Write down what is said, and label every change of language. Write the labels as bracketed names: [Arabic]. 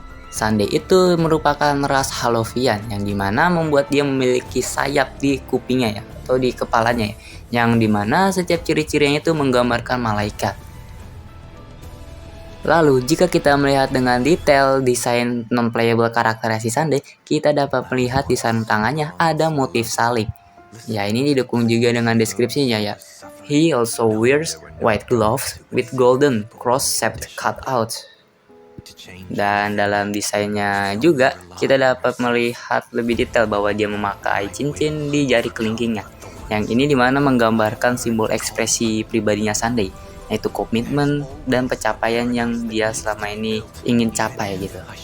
[Indonesian] Sunday itu merupakan ras Halovian yang dimana membuat dia memiliki sayap di kupingnya ya, atau di kepalanya ya, yang dimana setiap ciri-cirinya itu menggambarkan malaikat. Lalu jika kita melihat dengan detail desain non-playable karakter si Sunday, kita dapat melihat di sarung tangannya ada motif salib. Ya, ini didukung juga dengan deskripsinya ya. [English] He also wears white gloves with golden cross-shaped cutouts. [Indonesian] Dan dalam desainnya juga kita dapat melihat lebih detail bahwa dia memakai cincin di jari kelingkingnya. Yang ini dimana menggambarkan simbol ekspresi pribadinya Sunday, yaitu komitmen dan pencapaian yang dia selama ini ingin capai gitu.